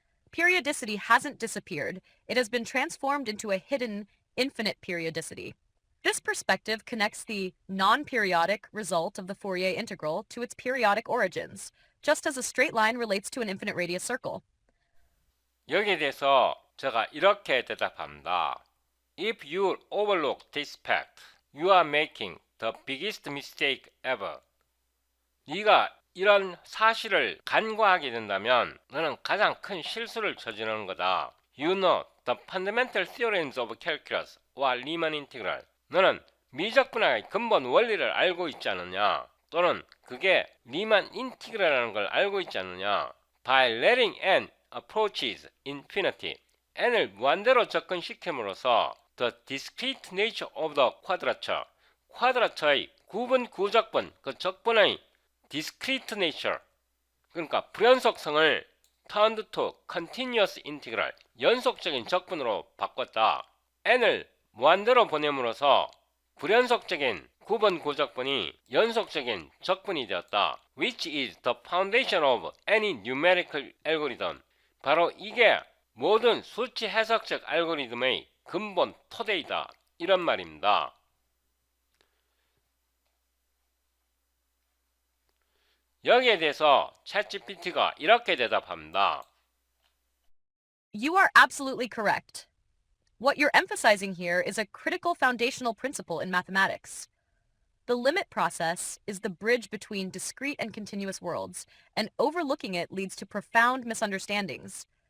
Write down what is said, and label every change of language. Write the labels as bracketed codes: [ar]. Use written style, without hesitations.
[en] Periodicity hasn't disappeared, it has been transformed into a hidden, infinite periodicity. This perspective connects the non-periodic result of the Fourier integral to its periodic origins, just as a straight line relates to an infinite radius circle. [ko] 여기에 대해서 제가 이렇게 대답합니다. [en] If you overlook this fact, you are making the biggest mistake ever. [ko] 네가 이런 사실을 간과하게 된다면 너는 가장 큰 실수를 저지르는 거다. [en] You know the fundamental theorems of calculus or Riemann integral. [ko] 너는 미적분학의 근본 원리를 알고 있지 않느냐? 또는 그게 리만 인티그랄이라는 걸 알고 있지 않느냐? [en] By letting n approaches infinity. [ko] n을 무한대로 접근시킴으로써 [en] the discrete nature of the quadrature. [ko] 쿼드라처의 구분 구적분, 그 적분의 [en] discrete nature, [ko] 그러니까 불연속성을 [en] turned to continuous integral, [ko] 연속적인 적분으로 바꿨다. n을 무한대로 보냄으로써 불연속적인 구분 구적분이 연속적인 적분이 되었다. [en] Which is the foundation of any numerical algorithm. [ko] 바로 이게 모든 수치 해석적 알고리즘의 근본 토대이다. 이런 말입니다. 여기에 대해서 챗GPT가 이렇게 대답합니다. [en] You are absolutely correct. What you're emphasizing here is a critical foundational principle in mathematics. The limit process is the bridge between discrete and continuous worlds, and overlooking it leads to profound misunderstandings.